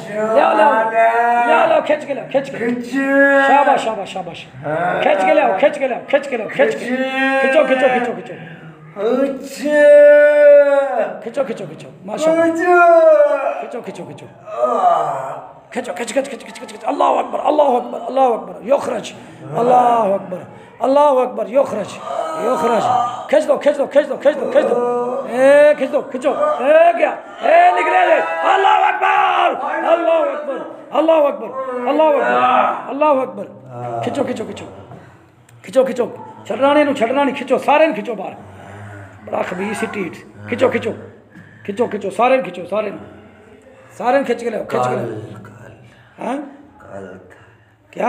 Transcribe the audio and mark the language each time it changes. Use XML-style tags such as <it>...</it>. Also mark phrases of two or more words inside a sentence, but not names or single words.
<pa>لے کھچ کے شاباش کھچ کے کھچو ماشاءاللہ کھچو</pa> <ar>الله أكبر يخرج الله أكبر يخرج</ar> <pa>کھچ دو کھچو اے گیا اے نکلے</pa> <ar>الله أكبر</ar> <pa>کھچو چھڈنا نہیں کھچو سارے کھچو باہر بڑا خبیث ڈھیٹ کھچو سارے کھچ کے لو ہاں کیا</pa>